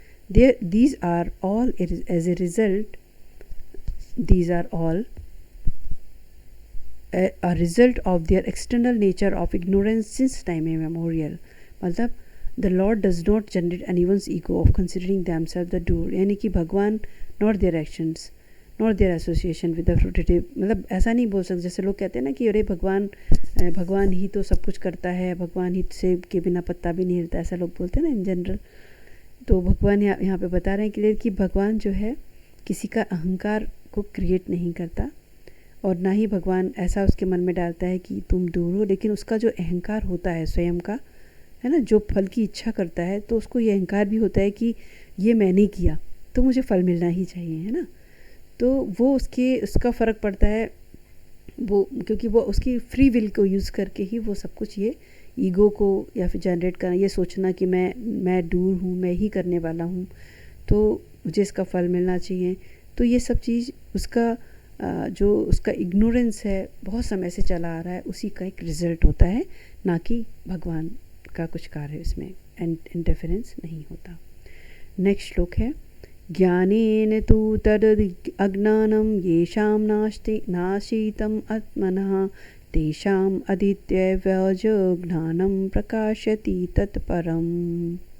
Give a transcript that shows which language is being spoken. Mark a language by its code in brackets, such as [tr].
[en] These are all as a result. These are all a result of their external nature of ignorance since time immemorial. [hi] मतलब [en] the Lord does not generate anyone's ego of considering themselves the doer, [hi] यानी कि भगवान [en] nor their actions nor their association with the fruitative. [hi] मतलब ऐसा नहीं बोल सकते जैसे लोग कहते हैं ना कि अरे भगवान ही तो सब कुछ करता है, भगवान ही सेब के बिना पत्ता भी नहीं हिलता, ऐसा लोग बोलते हैं ना [en] In general. [hi] तो भगवान यहाँ पे बता रहे हैं क्लियर कि भगवान जो है किसी का अहंकार को क्रिएट नहीं करता और ना ही भगवान ऐसा उसके मन में डालता है कि तुम दूर हो, लेकिन उसका जो अहंकार होता है स्वयं का, है ना, जो फल की इच्छा करता है तो उसको ये अहंकार भी होता है कि ये मैंने किया तो मुझे फल मिलना ही चाहिए, है ना. तो वो उसका फ़र्क पड़ता है वो, क्योंकि वो उसकी फ्री विल को यूज़ करके ही वो सब कुछ ये ईगो को या फिर जनरेट करना, ये सोचना कि मैं दूर हूँ, मैं ही करने वाला हूँ तो मुझे इसका फल मिलना चाहिए. तो ये सब चीज़ उसका जो उसका इग्नोरेंस है बहुत समय से चला आ रहा है, उसी का एक रिज़ल्ट होता है, ना कि भगवान का कुछ कार्य इसमें इंटरफेरेंस नहीं होता. [sa] नेक्स्ट श्लोक है ज्ञानेन तु तद् अज्ञानं येषां नाशीतम् आत्मनः तेषाम् अदित्यव्यज ज्ञानं प्रकाशति तत्परम्.